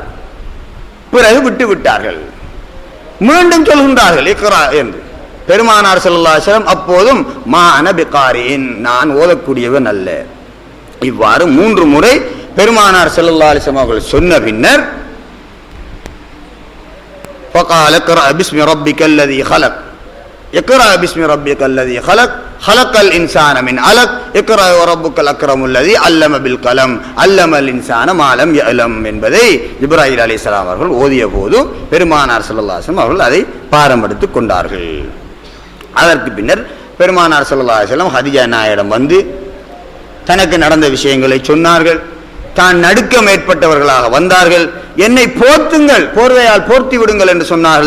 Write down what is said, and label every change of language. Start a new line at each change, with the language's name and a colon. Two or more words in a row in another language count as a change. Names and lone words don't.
Tamil: பிறகு விட்டு விட்டார்கள். மீண்டும் சொல்கின்றார்கள் இக்ரா என்று. பெருமானார்
Arabic: صلى الله عليه وسلم
Tamil: அப்போதும்
Arabic: ما أنا بقارئ,
Tamil: நான் ஓதக்கூடியவன் அல்ல. இவ்வாறு 3 முறை பெருமானார்
Arabic: صلى الله عليه وسلم
Tamil: அவர்கள் சொன்ன பின்னர்
Arabic: فقال اقرأ باسم ربك الذي خلق اقرأ باسم ربك الذي خلق خلق الإنسان من علق اقرأ وربك الأكرم الذي علم بالقلم علم الإنسان ما لم يعلم
Tamil: என்பதை ஜிப்ராயில் அலைஹிஸ்ஸலாம் அவர்கள் ஓதிய போது பெருமானார்
Arabic: صلى الله عليه وسلم
Tamil: அவர்கள் அதை பாரம்பெடுத்துக் கொண்டார்கள். அதற்கு பின்னர் பெருமானார்
Arabic: صلى الله عليه وسلم
Tamil: ஹதீஜா நாயிடம் வந்து தனக்கு நடந்த விஷயங்களை சொன்னார்கள். தான் நடுக்கம் ஏற்பட்டவர்களாக வந்தார்கள். என்னை போர்த்துங்கள், போர்வையால் போர்த்தி விடுங்கள் என்று சொன்னார்கள்.